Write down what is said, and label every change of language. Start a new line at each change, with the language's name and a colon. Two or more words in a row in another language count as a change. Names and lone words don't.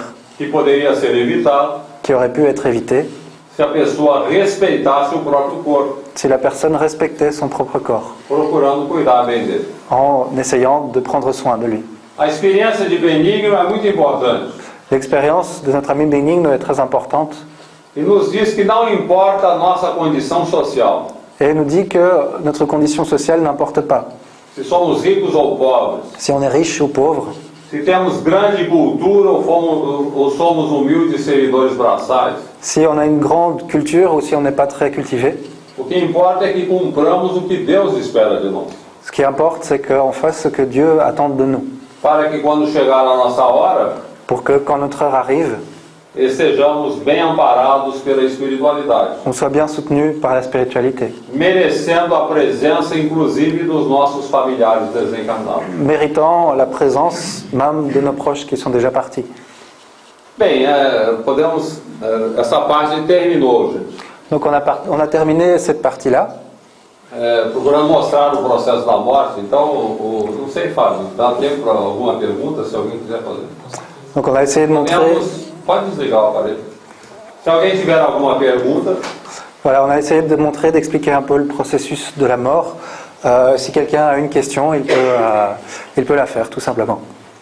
Portuguese: que poderia ser evitado
French: qui aurait pu être évité
Portuguese: se a pessoa respeitasse o próprio corpo,
French: si la personne respectait son propre corps,
Portuguese: procurando cuidar bem dele.
French: en essayant de prendre soin de lui.
Portuguese: A experiência de Benigno é muito importante
French: L'expérience de notre ami Benigno est très importante
Portuguese: e nos diz que não importa a nossa condição social,
French: et nous dit que notre condition sociale n'importe pas.
Portuguese: se somos ricos ou pobres,
French: Si on est riche ou pauvre,
Portuguese: se temos grande cultura ou somos humildes servidores braçais.
French: si on a une grande culture ou si on n'est pas très cultivé,
Portuguese: O que importa é que cumpramos o que Deus espera de nós,
French: ce qui importe, c'est qu'on fasse ce que Dieu attend de nous,
Portuguese: para que quando chegar a nossa hora,
French: pour que quand notre heure arrive,
Portuguese: estejamos bem amparados pela espiritualidade,
French: on soit bien soutenu par la spiritualité,
Portuguese: merecendo a presença inclusive dos nossos familiares desencarnados.
French: méritant la présence même de nos proches qui sont déjà partis.
Portuguese: Bem, essa parte terminou, gente.
French: Donc on a terminé cette partie-là.
Portuguese: Procurando mostrar o processo da morte. Então, não sei, Fábio, dá tempo para alguma pergunta, se alguém quiser fazer.
French: Donc on a essayé de montrer,
Portuguese: Pode desligar o aparelho. Se alguém tiver alguma pergunta,
French: voilà, on a essayé de montrer, d'expliquer un peu le processus de la mort. Si quelqu'un a une question, il peut la faire, tout simplement.